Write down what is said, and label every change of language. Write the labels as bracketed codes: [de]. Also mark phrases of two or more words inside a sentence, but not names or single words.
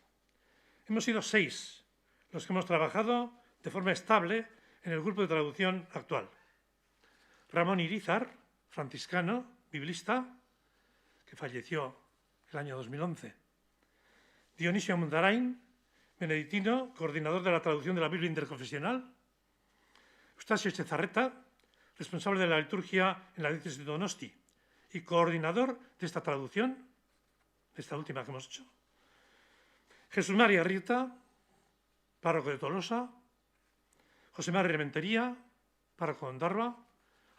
[es] Hemos sido 6 los que hemos trabajado de forma estable en el grupo de traducción actual. Ramón Irizar, franciscano, biblista, que falleció el año 2011. Dionisio Mundarain, benedictino, coordinador de la traducción de la Biblia interconfesional. Eustasio Echezarreta, responsable de la liturgia en la diócesis de Donosti y coordinador de esta traducción, de esta última que hemos hecho. Jesús María Rieta, párroco de Tolosa. José María Rementería, párroco de Ondarroa.